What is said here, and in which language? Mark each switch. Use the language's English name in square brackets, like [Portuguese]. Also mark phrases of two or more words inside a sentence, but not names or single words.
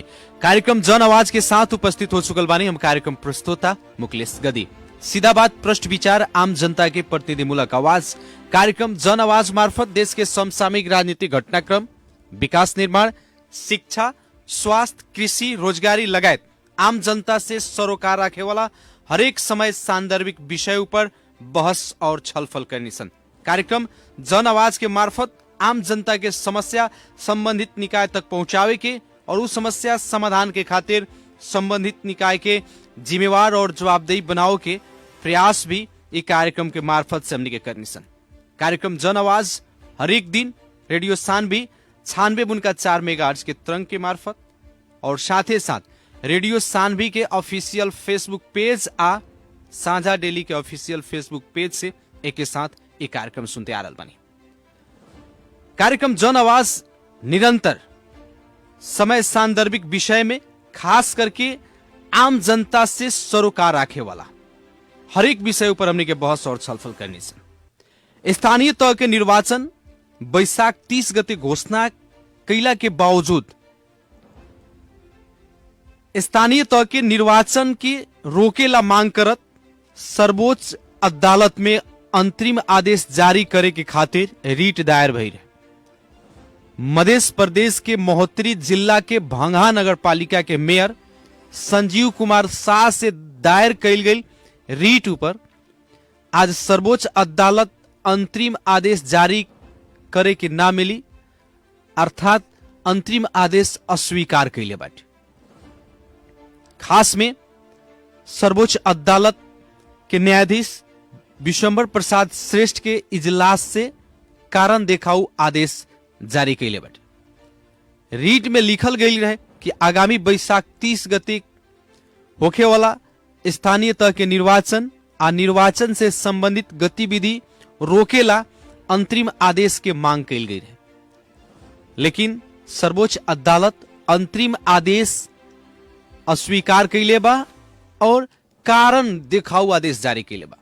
[Bhojpuri] कार्यक्रम जन आवाज के साथ उपस्थित हो चुकल बानी हम कार्यक्रम प्रस्तोता मुकलेश गदी। सीधा बात, प्रश्न विचार, आम जनता के प्रतिनिधिमूलक आवाज। कार्यक्रम जन आवाज मार्फत देश के समसामयिक राजनीतिक घटनाक्रम, विकास निर्माण, शिक्षा, स्वास्थ्य, कृषि, रोजगारी लगायत आम जनता से सरोकार राखे वाला हरेक समय सांदर्भिक विषय पर बहस और छलफल करनी सन। कार्यक्रम जन आवाज के मार्फत आम जनता के समस्या संबंधित निकाय तक पहुंचावे के और उस समस्या समाधान के खातिर संबंधित निकाय के जिम्मेवार और जवाबदेही बनाओ के प्रयास भी इस कार्यक्रम के मार्फत से हमने के करनी सन। कार्यक्रम जन आवाज हरेक दिन रेडियो सानवी 96.4 मेगाहर्ट्ज के तरंग के मार्फत और साथ ही साथ रेडियो सानवी के [English] official Facebook page [Bhojpuri] आ साझा डेली के [English] official Facebook page [Bhojpuri] से एक के साथ एक कार्यक्रम सुनते आ रहा बनी। कार्यक्रम जन आवाज निरंतर समय सांदर्भिक विषय में खास करके आम जनता से सरोकार राखे वाला हरेक विषय पर हमने के बहस और छलफल करनी सन। स्थानीय तह के निर्वाचन बैशाख 30 गते घोषणा कैला के बावजूद स्थानीय तह के निर्वाचन के रोकेला मांग करत सर्वोच्च अदालत में अंतरिम आदेश जारी करे के खातिर रीट दायर भई रहे। मध्य प्रदेश के महोत्तरी जिला के भंगा नगर पालिका के मेयर संजीव कुमार शाह से दायर कैल गई रीट ऊपर आज सर्वोच्च अदालत अंतरिम आदेश जारी करे के ना मिली, अर्थात अंतरिम आदेश अस्वीकार कैले बाटे। खास में सर्वोच्च अदालत के न्यायाधीश विश्वंभर प्रसाद श्रेष्ठ के इजलास से कारण देखाऊ आदेश जारी कैले बाटे। रीट में लिखल गई रहे कि आगामी बैशाख 30 गते होखे वाला स्थानीय तह के निर्वाचन आ निर्वाचन से संबंधित गतिविधि रोकेला अंतरिम आदेश के मांग कैल गई रहे, लेकिन सर्वोच्च अदालत अंतरिम आदेश अस्वीकार कैले बा और कारण देखाऊ आदेश जारी कैले बा।